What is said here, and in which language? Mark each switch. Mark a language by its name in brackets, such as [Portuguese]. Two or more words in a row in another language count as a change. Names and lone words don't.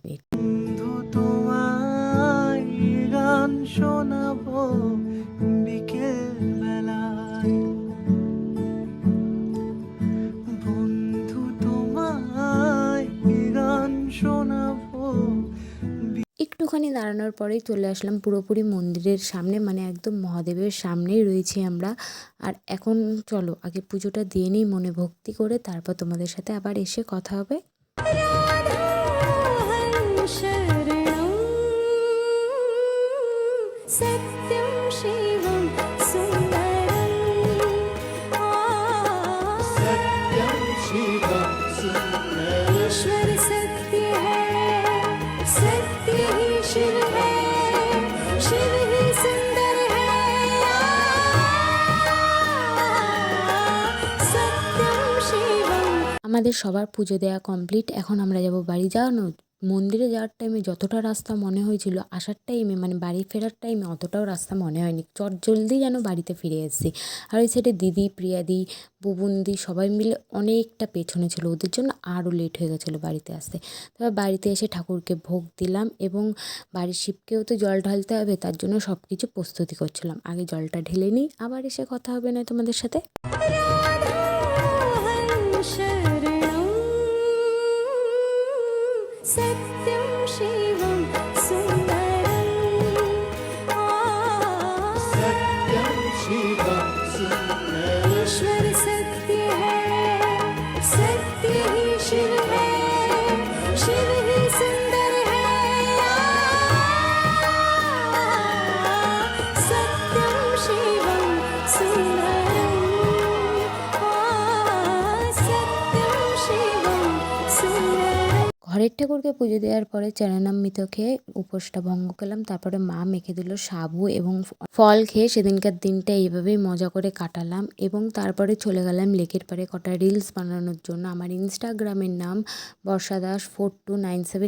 [Bangla] বন্ধু তোমায় গান শোনাবো বিকেল বেলায়, বন্ধু তোমায় গান শোনাবো। একটুখানি দাঁড়ানোর পরেই চলে আসলাম পুরোপুরি মন্দিরের সামনে, মানে একদম মহাদেবের সামনেই রয়েছি আমরা। আর এখন চলো আগে পুজোটা দিয়ে নিই মনে ভক্তি করে, তারপর তোমাদের সাথে আবার এসে কথা হবে। [Sanskrit] सत्यं शिवं सुन्दरं सत्यं शिवं सुन्दरं [Hindi] ईश्वर सत्य है सत्य ही शिव है शिव ही सुंदर है [Sanskrit] सत्यं शिवं। [Bangla] আমাদের সবার পুজো দেওয়া কমপ্লিট, এখন আমরা যাব বাড়ি। জানো মন্দিরে যাওয়ার টাইমে যতটা রাস্তা মনে হয়েছিল, আসার টাইমে মানে বাড়ি ফেরার টাইমে অতটাও রাস্তা মনে হয়নি। জলদি যেন বাড়িতে ফিরে এসেছি। আর ওই সাইডে দিদি, প্রিয়াদি, বুবুনদি সবাই মিলে অনেকটা পেছনে ছিল, ওদের জন্য আরও লেট হয়ে গেছিলো বাড়িতে আসতে। তারপর বাড়িতে এসে ঠাকুরকে ভোগ দিলাম এবং বাড়ির শিবকেও তো জল ঢালতে হবে, তার জন্য সব কিছু প্রস্তুতি করছিলাম। আগে জলটা ঢেলে নিই, আবার এসে কথা হবে না তোমাদের সাথে। [Sanskrit] राधाहं शरणं सत्यं शिवं सुन्दरम् सत्यं शिवं सुन्दरम् [Hindi] ईश्वर सत्य है, सत्य ही शिव है, शिव ही सुंदर है। [Sanskrit] सत्यं शिवं सुन्दरम् सत्यं शिवं सुन्दरम्। [Bangla] ঘরের ঠাকুরকে পুজো দেওয়ার পরে চরণামৃত খেয়ে উপোসটা ভঙ্গ করলাম। তারপরে মা মেখে দিল সাবু এবং ফল খেয়ে সেদিনকার দিনটা এইভাবেই মজা করে কাটালাম এবং তারপরে চলে গেলাম লেকের পাড়ে কটা রিলস বানানোর জন্য। আমার ইনস্টাগ্রামের নাম বর্ষা দাস 4297।